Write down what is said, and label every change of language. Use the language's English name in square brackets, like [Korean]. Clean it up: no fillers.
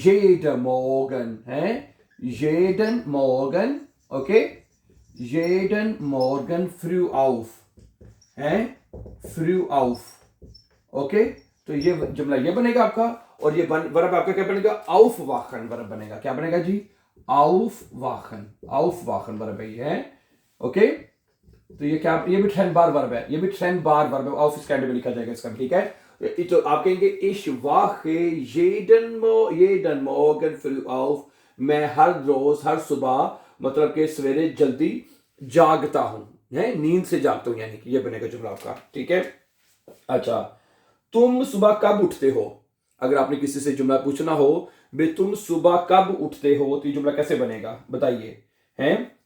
[German] jeden Morgen, [Hindi] है? [German] jeden Morgen, [Hindi] okay? [German] jeden Morgen früh auf, [Hindi] है? [German] früh auf, [Hindi] okay? तो ये जुमला ये बनेगा आपका, और ये वर्ब आपका क्या बनेगा? aufwachen वर्ब बनेगा। क्या बनेगा जी? aufwachen। aufwachen वर्ब है, ओके? तो ये क्या, ये भी ट्रेंड बार वर्ब है, ये भी ट्रेंड बार वर्ब है। ऑफिस कैंड में लिखा जाएगा इसका, ठीक है? [German] तो आप कहेंगे ich wache jeden Morgen früh auf। [Hindi] मैं हर रोज हर सुबह मतलब कि सवेरे जल्दी जागता हूं, है? नींद से जागता हूं, यानी कि ये बनेगा जुमला आपका, ठीक है? अच्छा, तुम सुबह कब उठते हो? अगर आपने किसी से जुमला पूछना हो भाई तुम सुबह कब उठते हो, तो ये जुमला कैसे बनेगा बताइए? हैं?